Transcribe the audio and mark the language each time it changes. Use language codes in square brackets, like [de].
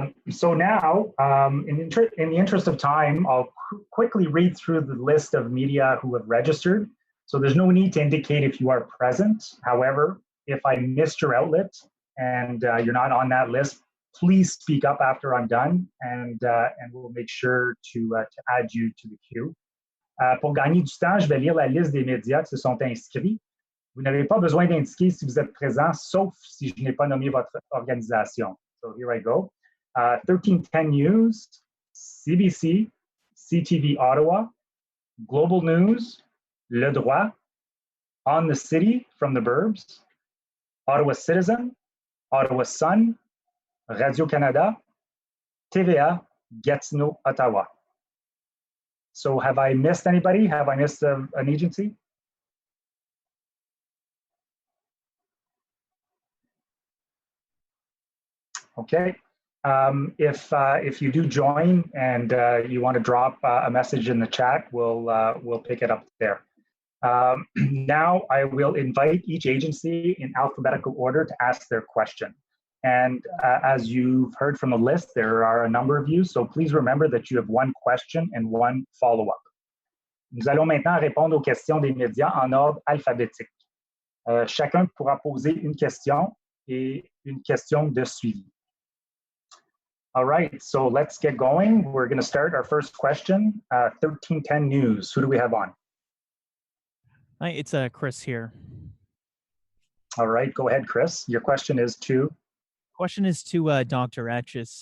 [en] So now, in the interest of time, I'll quickly read through the list of media who have registered. So there's no need to indicate if you are present. However, if I missed your outlet and you're not on that list, please speak up after I'm done, and we'll make sure to add you to the queue. [fr] Pour gagner du temps, je vais lire la liste des médias qui se sont inscrits. Vous n'avez pas besoin d'indiquer si vous êtes présent, sauf si je n'ai pas nommé votre organisation. [en] So here I go. 1310 News, CBC, CTV Ottawa, Global News, Le Droit, On the City from the Burbs, Ottawa Citizen, Ottawa Sun, Radio-Canada, TVA, Gatineau, Ottawa. So have I missed anybody? Have I missed an agency? Okay. If you do join and you want to drop a message in the chat, we'll pick it up there. Now I will invite each agency in alphabetical order to ask their question. And as you've heard from the list, there are a number of you, so please remember that you have one question and one follow-up. [fr] Nous allons maintenant répondre aux questions des médias en ordre alphabétique. Chacun pourra poser une question et une question de suivi. [en] All right, so let's get going. We're going to start our first question. 1310 News. Who do we have on? Hi, it's Chris here. All right, go ahead, Chris. Your question is to? Question is to Dr. Etches.